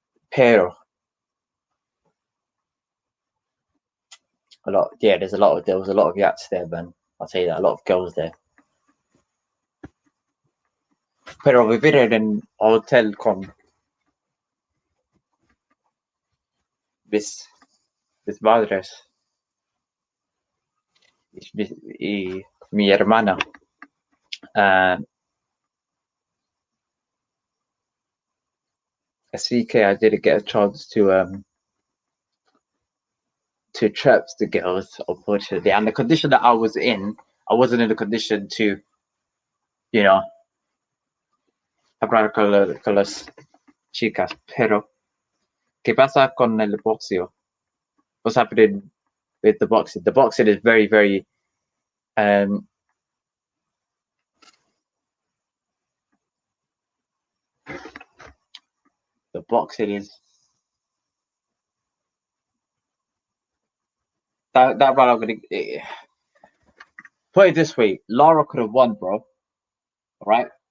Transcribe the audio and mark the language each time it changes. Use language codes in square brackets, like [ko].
[es] pero [en] a lot. Yeah, there was a lot of yats there, man. I'll tell you that, a lot of girls there. [es] Pero vivir en un hotel con mis, mis madres y mi hermana. [en] Uh, [es] Así que [en] I didn't get a chance to trap the girls, unfortunately. And the condition that I was in, I wasn't in a condition to, you know, [es] hablar con las chicas. Pero, ¿qué pasa con el boxeo? [en] What's happening with the boxing? The boxing is very, very, um, the boxing is, that one I'm going to, put it this way, Lara could have won, bro. All right?